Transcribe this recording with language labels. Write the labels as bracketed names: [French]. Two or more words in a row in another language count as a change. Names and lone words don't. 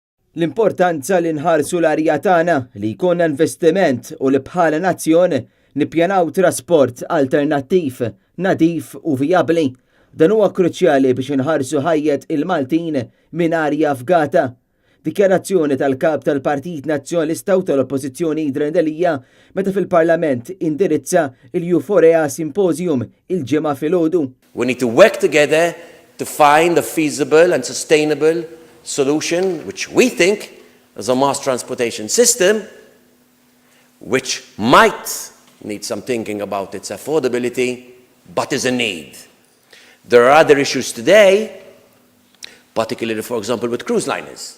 [Maltese] L-importanza li nħarsu l-arja tagħna li jkollna investiment u li bħala nazzjon nippjanaw trasport alternattiv, nadif u vijabbli. Dan huwa kruċjali biex inħarsu ħajjet il-Maltin minn arja fgata. Dikjarazzjoni tal-kap tal-Partit Nazzjonalista u tal-Oppożizzjoni Idrandelija meta fil-Parlament indirizza il-Euphoria Symposium il-ġimgħa filgħodu. [English] We need to work together to find a feasible and sustainable solution, which we think is a mass transportation system, which might need some thinking about its affordability, but is a need. There are other issues today, particularly, for example, with cruise liners.